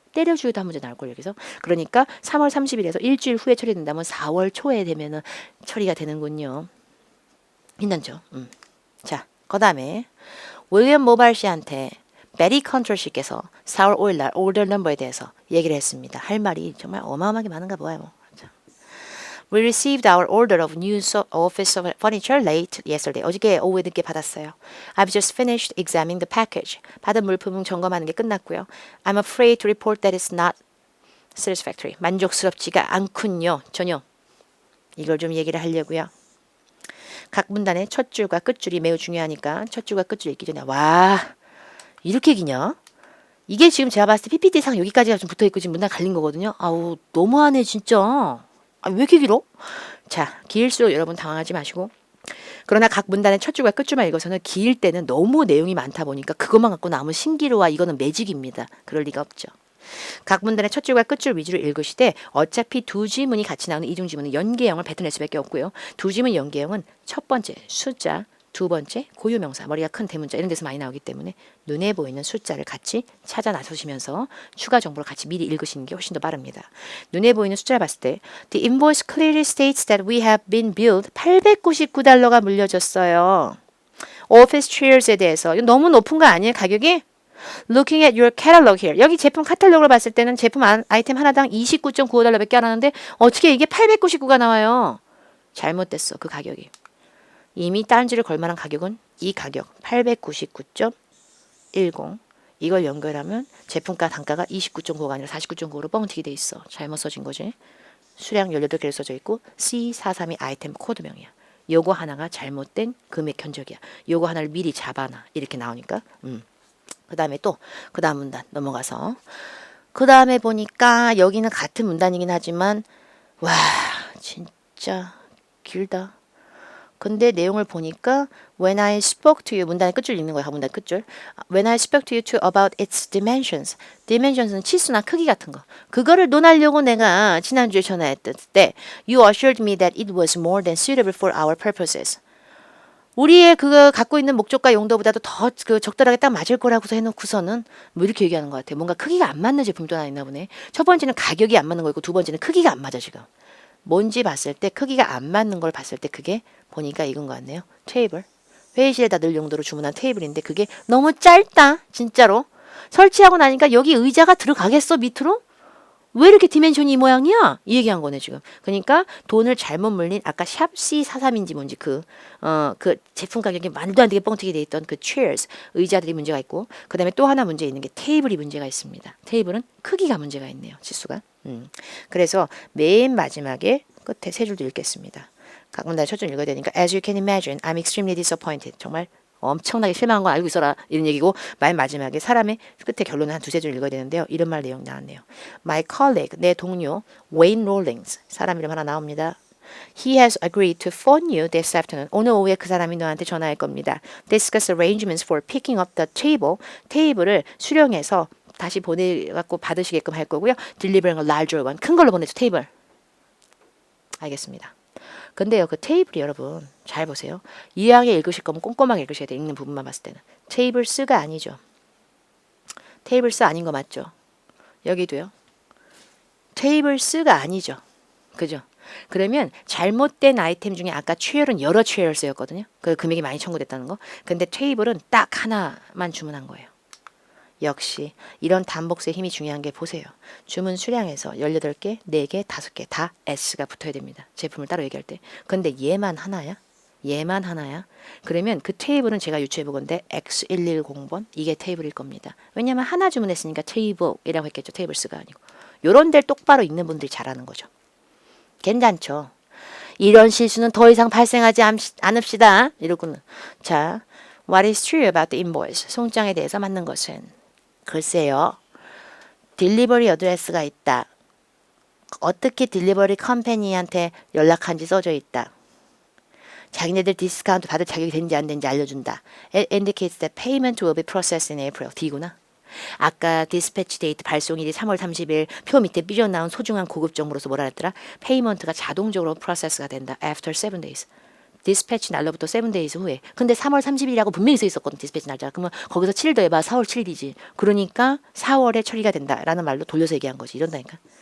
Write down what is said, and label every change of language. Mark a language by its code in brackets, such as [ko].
[ko] 때려주기도 한 문제 나올걸 여기서. 그러니까 3월 30일에서 일주일 후에 처리된다면 4월 초에 되면은 처리가 되는군요. 힘들죠. 자, 그 다음에 윌리엄 모발 씨한테 베리 컨트롤 씨께서 4월 5일 날 오더 넘버에 대해서 얘기를 했습니다. 할 말이 정말 어마어마하게 많은가 봐요. [en] We received our order of new office furniture late yesterday. [ko] 어저께 오후에 늦게 받았어요. [en] I've just finished examining the package. [ko] 받은 물품은 점검하는 게 끝났고요. [en] I'm afraid to report that it's not satisfactory. [ko] 만족스럽지가 않군요. 전혀. 이걸 좀 얘기를 하려고요. 각 문단의 첫 줄과 끝줄이 매우 중요하니까 첫 줄과 끝줄 읽기 전에 와 이렇게 기냐? 이게 지금 제가 봤을 때 PPT상 여기까지가 좀 붙어있고 지금 문단 갈린 거거든요. 아우 너무하네 진짜. 왜 이렇게 길어? 자 길수록 여러분 당황하지 마시고 그러나 각 문단의 첫 줄과 끝줄만 읽어서는 길 때는 너무 내용이 많다 보니까 그것만 갖고 남은 신기루와 이거는 매직입니다. 그럴 리가 없죠. 각 문단의 첫 줄과 끝줄 위주로 읽으시되 어차피 두 지문이 같이 나오는 이중 지문은 연계형을 뱉어낼 수밖에 없고요. 두 지문 연계형은 첫 번째 숫자, 두 번째 고유명사, 머리가 큰 대문자 이런 데서 많이 나오기 때문에 눈에 보이는 숫자를 같이 찾아 나서시면서 추가 정보를 같이 미리 읽으시는 게 훨씬 더 빠릅니다. 눈에 보이는 숫자를 봤을 때 [en] The invoice clearly states that we have been billed $899가 [ko] 물려줬어요. [en] Office chairs [ko] 에 대해서 이거 너무 높은 거 아니에요? 가격이? [en] Looking at your catalog here. [ko] 여기 제품 카탈로그를 봤을 때는 제품 아이템 하나당 29.95달러밖에 안 하는데 어떻게 이게 899가 나와요? 잘못됐어. 그 가격이. 이미 딴지를 걸만한 가격은 이 가격 899.10 이걸 연결하면 제품가 단가가 29.95가 아니라 49.95로 뻥튀기 돼 있어. 잘못 써진 거지. 수량 18개를 써져 있고 C432 아이템 코드명이야. 요거 하나가 잘못된 금액 견적이야. 요거 하나를 미리 잡아놔. 이렇게 나오니까 그 다음에 또 그 다음 문단 넘어가서 그 다음에 보니까 여기는 같은 문단이긴 하지만 와 진짜 길다. 근데 내용을 보니까 [en] When I spoke to you [ko] 문단의 끝줄 읽는 거야. 문단 끝줄. [en] When I spoke to you too about its dimensions. [ko] dimensions는 치수나 크기 같은 거. 그거를 논하려고 내가 지난주에 전화했을 때 [en] You assured me that it was more than suitable for our purposes. [ko] 우리의 그거 갖고 있는 목적과 용도보다도 더 그 적절하게 딱 맞을 거라고서 해놓고서는 뭐 이렇게 얘기하는 것 같아. 뭔가 크기가 안 맞는 제품이 또 하나 있나 보네. 첫 번째는 가격이 안 맞는 거 있고 두 번째는 크기가 안 맞아 지금. 뭔지 봤을 때 크기가 안 맞는 걸 봤을 때 그게 보니까 이건 것 같네요. 테이블. 회의실에다 늘 용도로 주문한 테이블인데 그게 너무 짧다. 진짜로. 설치하고 나니까 여기 의자가 들어가겠어 밑으로? 왜 이렇게 디멘션이 이 모양이야? 이 얘기한 거네 지금. 그러니까 돈을 잘못 물린 아까 샵 C43인지 뭔지 그 제품 가격이 말도 안 되게 뻥튀기 돼 있던 그 chairs 의자들이 문제가 있고 그 다음에 또 하나 문제 있는 게 테이블이 문제가 있습니다. 테이블은 크기가 문제가 있네요. 지수가. 그래서 맨 마지막에 끝에 세 줄도 읽겠습니다. 그럼 나 첫 줄 읽어야 되니까 [en] As you can imagine, I'm extremely disappointed. [ko] 정말 엄청나게 실망한 건 알고 있어라 이런 얘기고 맨 마지막에 사람의 끝에 결론은 한 두세 줄 읽어야 되는데요. 이런 말 내용 나왔네요. [en] My colleague, [ko] 내 동료 Wayne Rawlings, 사람 이름 하나 나옵니다. [en] He has agreed to phone you this afternoon. [ko] 오늘 오후에 그 사람이 너한테 전화할 겁니다. [en] Discuss arrangements for picking up the table. [ko] 테이블을 수령해서 다시 보내갖고 받으시게끔 할 거고요. [en] Delivering a larger one. [ko] 큰 걸로 보내죠. 테이블. 알겠습니다. 근데요, 그 테이블이 여러분 잘 보세요. 이왕에 읽으실 거면 꼼꼼하게 읽으셔야 돼요. 읽는 부분만 봤을 때는. 테이블스가 아니죠. 테이블스 아닌 거 맞죠? 여기도요. 테이블스가 아니죠. 그죠? 그러면 잘못된 아이템 중에 아까 체어는 여러 체어였거든요. 그 금액이 많이 청구됐다는 거. 근데 테이블은 딱 하나만 주문한 거예요. 역시 이런 단복수의 힘이 중요한 게 보세요. 주문 수량에서 18개, 4개, 5개 다 S가 붙어야 됩니다. 제품을 따로 얘기할 때. 근데 얘만 하나야? 얘만 하나야? 그러면 그 테이블은 제가 유추해 보건데 X110번 이게 테이블일 겁니다. 왜냐면 하나 주문했으니까 테이블이라고 했겠죠. 테이블스가 아니고. 요런 데를 똑바로 읽는 분들이 잘하는 거죠. 괜찮죠? 이런 실수는 더 이상 발생하지 않읍시다. 이러고는. [en] 자, What is true about the invoice? [ko] 송장에 대해서 맞는 것은 글쎄요. 딜리버리 어드레스가 있다. 어떻게 딜리버리 컴퍼니한테 연락한지 써져 있다. 자기네들 디스카운트 받을 자격이 되는지 안 되는지 알려준다. [en] It indicates that payment will be processed in April. [ko] D구나. 아까 디스패치 데이트 발송일이 3월 30일 표 밑에 삐져나온 소중한 고급 정보로서 뭐라 했더라? 페이먼트가 자동적으로 프로세스가 된다. [en] After 7 days. [ko] 디스패치 날로부터 7 days 후에. 근데 3월 30일이라고 분명히 써 있었거든. 디스패치 날짜가. 그러면 거기서 7 더해봐. 4월 7일이지. 그러니까 4월에 처리가 된다라는 말로 돌려서 얘기한 거지. 이런다니까.